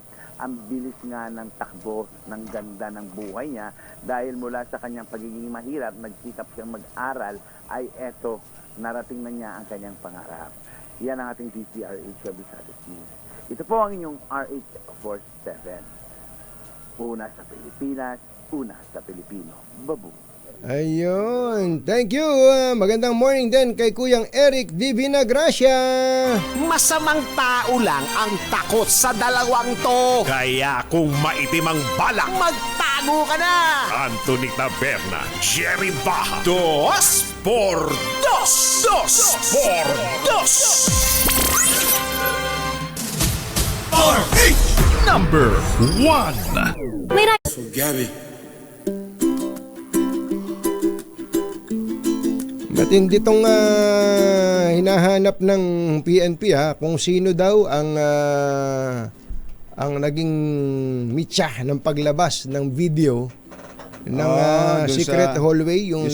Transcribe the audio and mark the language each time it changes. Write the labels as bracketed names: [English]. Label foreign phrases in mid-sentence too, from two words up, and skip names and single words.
[Filipino] Ang bilis nga ng takbo, ng ganda ng buhay niya dahil mula sa kanyang pagiging mahirap, nagsikap siyang mag-aral, ay eto, narating na niya ang kanyang pangarap. Yan ang ating DCRH Kabisados News. Ito po ang inyong RH47. Una sa Pilipinas, una sa Pilipino. Babu. Ayun. [English] Thank you. [Filipino] Magandang morning din kay Kuyang Eric Divina Gracia. Masamang tao lang ang takot sa dalawang to. Kaya kung maitim ang balak, magtago ka na. Anthony Taberna, Jerry Baja. Dos por dos. Dos por dos. RH number 1. So, Gabby. Matindi tong hinahanap ng PNP kung sino daw ang naging mitya ng paglabas ng video ng [English] secret hallway, [Filipino] yung